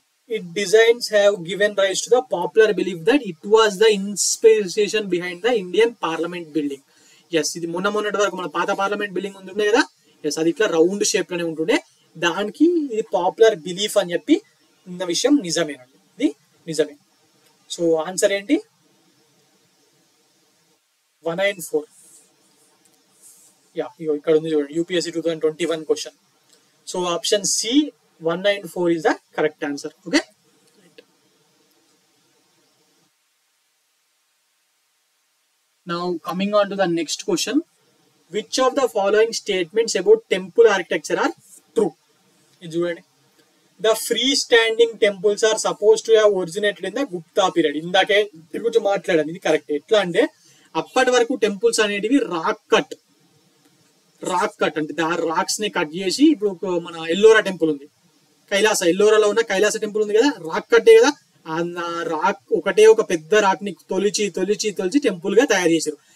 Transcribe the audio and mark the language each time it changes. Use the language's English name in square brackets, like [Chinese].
[English] Its designs have given rise to the popular belief that it was the inspiration behind the Indian Parliament building. [Telugu] Yes, ఇది మొన్నటి వరకు మన పాత parliament building ఉంటుండే కదా. Yes, అది ఇట్లా రౌండ్ షేప్ లోనే ఉంటుండే. దానికి ఇది పాపులర్ బిలీఫ్ అని చెప్పి ఉన్న విషయం నిజమేనండి. ఇది నిజమే. సో ఆన్సర్ ఏంటి? 194. యా, ఇక్కడ ఉంది చూడండి, UPSC 2021 question. [English] So option C 194 is the correct answer. Okay. Right. Now coming on to the next question. Which of the following statements about temple architecture are true? The freestanding temples are supposed to have originated in the Gupta period. [Telugu] ఇందాకే తిరుగుతూ మాట్లాడాను, ఇది correct. ఎట్లా అంటే అప్పటి వరకు temples అనేటివి rock cut అంటే ఆ రాక్స్ ని కట్ చేసి, ఇప్పుడు మన ఎల్లోరా టెంపుల్ ఉంది, ఎల్లోరాలో ఉన్న కైలాస టెంపుల్ ఉంది కదా, రాక్ కట్టే కదా. ఆ రాక్ ఒకటే ఒక పెద్ద రాక్ ని తొలిచి టెంపుల్ గా తయారు చేశారు.